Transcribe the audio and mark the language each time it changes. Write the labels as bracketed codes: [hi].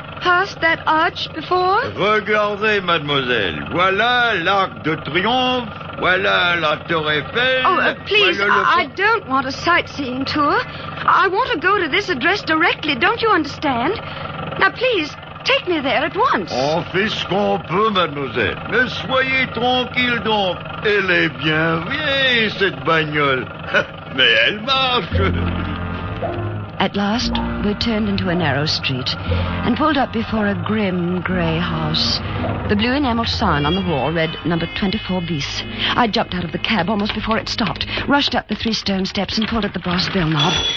[en] passed that arch before? [fr] Regardez, mademoiselle. Voilà l'Arc de Triomphe. Voilà la Tour Eiffel. [en] Oh, please, I don't want a sightseeing tour. I want to go to this address directly, don't you understand? Now, please, take me there at once. [fr] On fait ce qu'on peut, mademoiselle. Mais soyez tranquille donc. Elle est bien vieille, cette bagnole. Mais elle marche. [en] At last, we turned into a narrow street and pulled up before a grim, grey house. The blue enamel sign on the wall read number 24 bis. I jumped out of the cab almost before it stopped, rushed up the three stone steps and pulled at the brass bell knob.